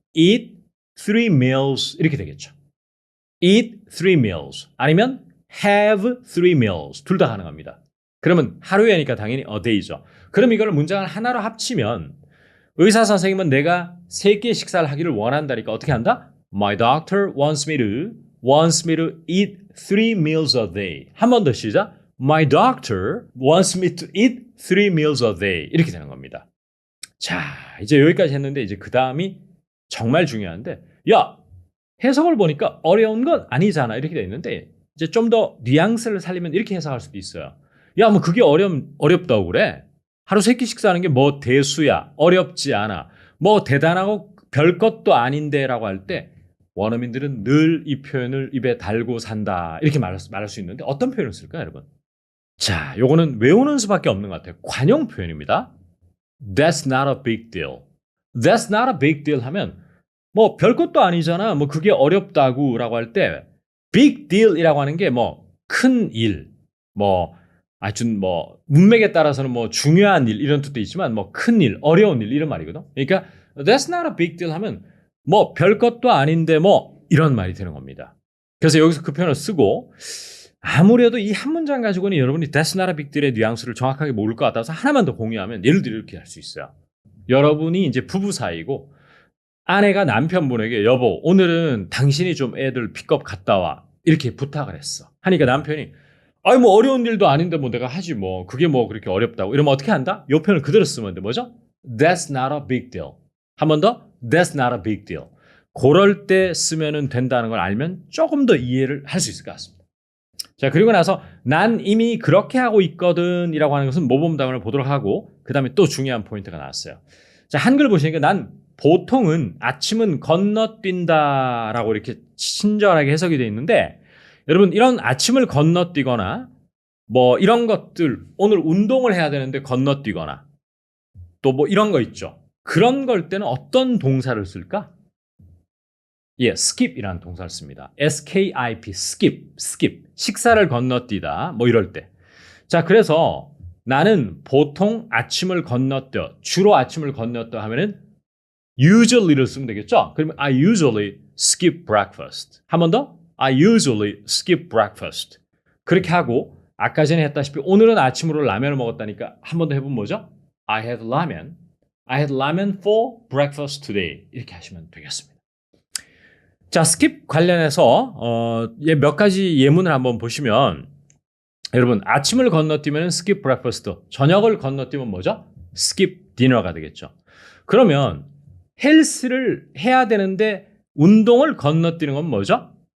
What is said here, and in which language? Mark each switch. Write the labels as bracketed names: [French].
[English] Eat 3 meals [Korean] 이렇게 되겠죠. [English] Eat 3 meals [Korean] 아니면 [English] have 3 meals [Korean] 둘 다 가능합니다. 그러면 하루에니까 당연히 a day죠. 그럼 이걸 문장을 하나로 합치면 의사 선생님은 내가 3끼의 식사를 하기를 원한다니까 어떻게 한다? [English] My doctor wants me to eat 3 meals a day. [Korean] 한 번 더 시작. [English] My doctor wants me to eat 3 meals a day. [Korean] 이렇게 되는 겁니다. 자, 이제 여기까지 했는데 이제 그 다음이 정말 중요한데 야, 해석을 보니까 어려운 건 아니잖아. 이렇게 돼 있는데 이제 좀 더 뉘앙스를 살리면 이렇게 해석할 수도 있어요. 야, 뭐 그게 어렵다고 그래? 하루 3끼 식사하는 게 뭐 대수야. 어렵지 않아. 뭐 대단하고 별것도 아닌데 라고 할 때 원어민들은 늘 이 표현을 입에 달고 산다. 이렇게 말할 수 있는데 어떤 표현을 쓸까요, 여러분? 자, 요거는 외우는 수밖에 없는 것 같아요. 관용 표현입니다. [English] That's not a big deal. That's not a big deal [Korean] 하면 뭐 별것도 아니잖아. 뭐 그게 어렵다고 라고 할 때 big deal이라고 하는 게 뭐 큰 일, 뭐 아주 뭐 문맥에 따라서는 뭐 중요한 일 이런 뜻도 있지만 뭐 큰 일, 어려운 일 이런 말이거든. 그러니까 [English] that's not a big deal [Korean] 하면 뭐 별것도 아닌데 뭐 이런 말이 되는 겁니다. 그래서 여기서 그 표현을 쓰고 아무래도 이 한 문장 가지고는 여러분이 [English] that's not a big deal [Korean] 의 뉘앙스를 정확하게 모를 것 같아서 하나만 더 공유하면 예를 들어 이렇게 할 수 있어요. 여러분이 이제 부부 사이고 아내가 남편분에게 여보 오늘은 당신이 좀 애들 픽업 갔다 와 이렇게 부탁을 했어. 하니까 남편이 아니 뭐 어려운 일도 아닌데 뭐 내가 하지 뭐 그게 뭐 그렇게 어렵다고 이러면 어떻게 한다? 이 표현을 그대로 쓰면 돼. 뭐죠? [English] That's not a big deal. [Korean] 한 번 더 [English] That's not a big deal. [Korean] 그럴 때 쓰면 된다는 걸 알면 조금 더 이해를 할 수 있을 것 같습니다. 자, 그리고 나서 난 이미 그렇게 하고 있거든 이라고 하는 것은 모범답안을 보도록 하고 그 다음에 또 중요한 포인트가 나왔어요. 자, 한글 보시니까 난 보통은 아침은 건너뛴다 라고 이렇게 친절하게 해석이 되어 있는데 여러분 이런 아침을 건너뛰거나 뭐 이런 것들 오늘 운동을 해야 되는데 건너뛰거나 또 뭐 이런 거 있죠. 그런 걸 때는 어떤 동사를 쓸까? 예, skip이라는 동사를 씁니다. skip, skip. 식사를 건너뛰다. 뭐 이럴 때. 자, 그래서 나는 보통 아침을 건너뛰어. 주로 아침을 건너뛰어 하면은 usually를 쓰면 되겠죠? 그러면 [English] I usually skip breakfast. [Korean] 한 번 더. [English] I usually skip breakfast. [Korean] 그렇게 하고 아까 전에 했다시피 오늘은 아침으로 라면을 먹었다니까 한 번 더 해보면 뭐죠? [English] I had ramen. I had ramen for breakfast today. [Korean] 이렇게 하시면 되겠습니다. 자, skip 관련해서 몇 가지 예문을 한번 보시면 여러분 아침을 건너뛰면 [English] skip breakfast, [Korean] 저녁을 건너뛰면 뭐죠? [English] skip dinner [Korean] 가 되겠죠. 그러면 헬스를 해야 되는데 운동을 건너뛰는 건 뭐죠?